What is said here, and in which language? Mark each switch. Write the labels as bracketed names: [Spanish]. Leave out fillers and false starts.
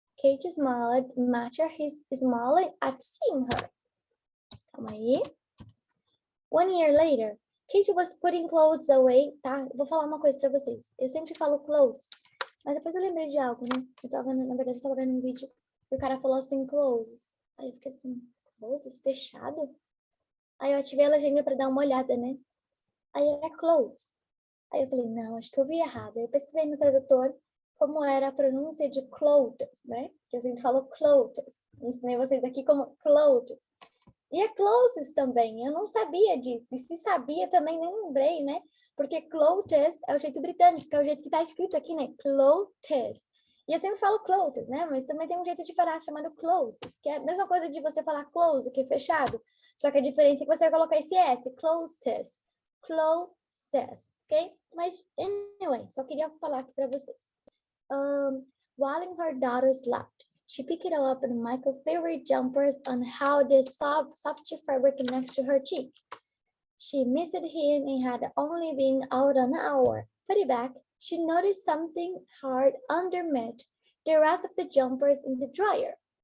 [English] Kate smiled, matched his smile at seeing her. [Portuguese] Calma aí. [English] 1 year later, Kate was putting clothes away, tá? [Portuguese] Vou falar uma coisa pra vocês. Eu sempre falo clothes, mas depois eu lembrei de algo, né? Na verdade, eu tava vendo um vídeo e o cara falou assim, clothes. Aí eu fiquei assim, clothes? Fechado? Aí eu ativei a legenda pra dar uma olhada, né? Aí era clothes. Aí eu falei, não, acho que eu vi errado. Aí eu pesquisei no tradutor como era a pronúncia de clothes, né? Que eu sempre falo clothes. Ensinei vocês aqui como clothes. E é clothes também, eu não sabia disso. E se sabia, também nem lembrei, né? Porque clothes é o jeito britânico, que é o jeito que tá escrito aqui, né? Clothes. E eu sempre falo clothes, né? Mas também tem um jeito de falar chamado closes, que é a mesma coisa de você falar close, que é fechado. Só que a diferença é que você vai colocar esse S, closes. Closes, ok? Mas, anyway, só queria falar aqui para vocês. [English] While in her daughter slept, she picked up Michael's favorite jumpers and how the soft fabric next to her cheek. She missed him and had only been out an hour. Put it back, she noticed something hard underneath the rest of the jumpers in the dryer.